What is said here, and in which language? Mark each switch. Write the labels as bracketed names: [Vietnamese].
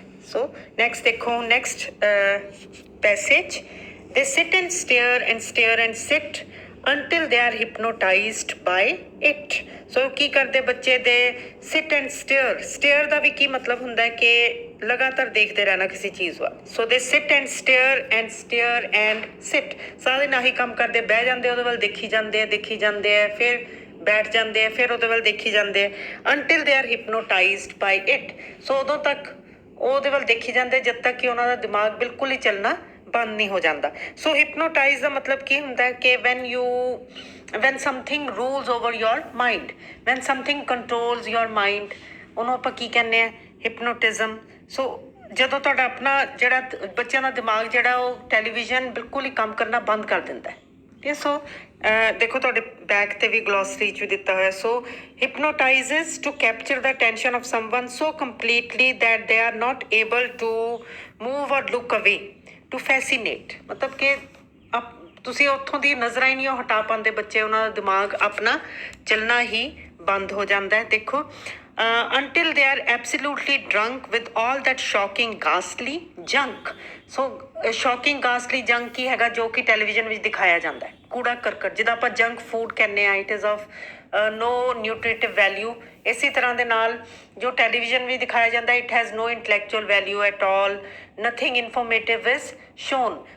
[English] So next [Hindi] देखो [English] next passage. They sit and stare and stare and sit until they are hypnotized by it. [Punjabi] So ਕੀ ਕਰਦੇ ਬੱਚੇ ਦੇ [English] sit and stare. [Punjabi] Stare ਦਾ ਵੀ ਕੀ ਮਤਲਬ ਹੁੰਦਾ ਹੈ ਕਿ ਲਗਾਤਾਰ ਦੇਖਦੇ ਰਹਿਣਾ ਕਿਸੇ ਚੀਜ਼ ਵੱਲ. [English] So they sit and stare and sit. [Punjabi] ਸਾਰੇ ਨਾ ਹੀ ਕੰਮ ਕਰਦੇ, ਬਹਿ ਜਾਂਦੇ ਉਹਦੇ ਵੱਲ ਦੇਖੀ ਜਾਂਦੇ ਆ ਫਿਰ ਬੈਠ ਜਾਂਦੇ ਆ ਫਿਰ ਉਹਦੇ ਵੱਲ ਦੇਖੀ ਜਾਂਦੇ ਆ [English] until they are hypnotized by it. [Punjabi] So ਉਦੋਂ ਤੱਕ ਉਹਦੇ ਵੱਲ ਦੇਖੀ ਜਾਂਦੇ ਜਦ ਤੱਕ ਕਿ ਉਹਨਾਂ ਦਾ ਦਿਮਾਗ ਬਿਲਕੁਲ ਹੀ ਚੱਲਣਾ ਬੰਦ ਨਹੀਂ ਹੋ ਜਾਂਦਾ. ਸੋ ਹਿਪਨੋਟਾਈਜ਼ ਦਾ ਮਤਲਬ ਕੀ ਹੁੰਦਾ ਕਿ [English] when something rules over your mind, [Punjabi] when something controls your mind, ਉਹਨੂੰ ਆਪਾਂ ਕੀ ਕਹਿੰਦੇ ਆ ਹਿਪਨੋਟਿਜ਼ਮ. ਸੋ ਜਦੋਂ ਤੁਹਾਡਾ ਆਪਣਾ ਜਿਹੜਾ ਬੱਚਿਆਂ ਦਾ ਦਿਮਾਗ ਜਿਹੜਾ ਉਹ ਟੈਲੀਵਿਜ਼ਨ ਬਿਲਕੁਲ ਹੀ ਕੰਮ ਕਰਨਾ ਬੰਦ ਕਰ ਦਿੰਦਾ ਹੈ। ਠੀਕ ਹੈ, ਸੋ ਦੇਖੋ ਤੁਹਾਡੇ ਬੈਕ ਤੇ ਵੀ ਗਲੋਸਰੀ 'ਚ ਵੀ ਦਿੱਤਾ ਹੋਇਆ। ਸੋ [English] hypnotizes to capture the attention of someone so completely that they are not able to move or look away, to fascinate, [Punjabi] ਮਤਲਬ ਕਿ ਤੁਸੀਂ ਉੱਥੋਂ ਦੀ ਨਜ਼ਰਾਂ ਹੀ ਨਹੀਂ ਉਹ ਹਟਾ ਪਾਉਂਦੇ ਬੱਚੇ, ਉਹਨਾਂ ਦਾ ਦਿਮਾਗ ਆਪਣਾ ਚੱਲਣਾ ਹੀ ਬੰਦ ਹੋ ਜਾਂਦਾ ਹੈ। ਦੇਖੋ [English] until they are absolutely drunk with all that shocking ghastly junk. [Punjabi] So shocking ghastly junk ਕੀ ਹੈਗਾ ਜੋ ਕਿ ਟੈਲੀਵਿਜ਼ਨ ਵਿੱਚ ਦਿਖਾਇਆ ਜਾਂਦਾ ਹੈ, ਕੂੜਾ ਕਰਕਟ ਜਿਹਦਾ ਆਪਾਂ ਜੰਕ ਫੂਡ ਕਹਿੰਦੇ ਹਾਂ। [English] It is of no nutritive value. [Punjabi] ਇਸੇ ਤਰ੍ਹਾਂ ਦੇ ਨਾਲ ਜੋ ਟੈਲੀਵਿਜ਼ਨ ਵੀ ਦਿਖਾਇਆ ਜਾਂਦਾ [English] It has no intellectual value at all, nothing informative is shown.